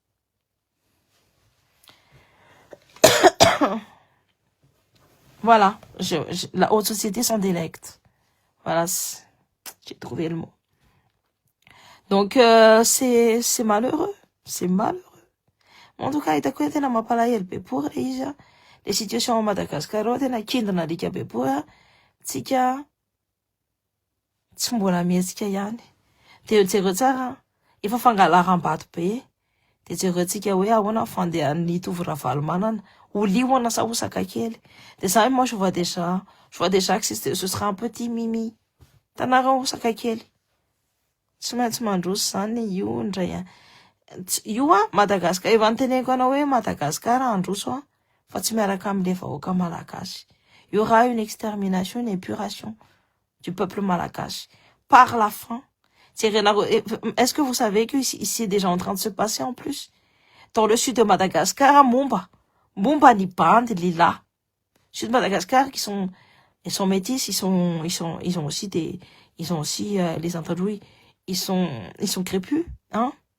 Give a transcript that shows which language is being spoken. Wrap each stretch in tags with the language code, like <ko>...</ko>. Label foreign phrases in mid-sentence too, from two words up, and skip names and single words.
<fr>Voilà, la haute société s'en délecte. Voilà, j'ai trouvé le mot. Donc, c'est malheureux. C'est malheureux. En tout cas,</fr> <mg>itako tena mampalahelo be pour izy a.</mg> <fr>Le situation à Madagascar</fr> <mg>tena kindrina alika be pour tsika tsy mbola mihetsika ihany. De jereo tsara, efa fangalaram-bato be. De jereo tsika hoe ahoana fandehan'ny tovy Ravalomanana. Ho liona sa osaka kely.</mg> <fr>De ça, moi, je vois déjà que ce sera un petit mimi.</fr> <mg>Tanarao osaka kely. Tsy maintsy mandroso zany io ndray. Io Madagascar, efa niteneko anao hoe Madagascar androso fa tsy miaraka amile vahoaka malagasy.</mg> <fr>Il y aura une extermination, une épuration du peuple malagasy par la faim. Est-ce que vous savez que ici c'est déjà en train de se passer en plus? Dans le sud de Madagascar, Mumba ni Band, Lila. Sud de Madagascar, ils sont métis, ils ont aussi les interdits, ils sont crépus, hein.</fr>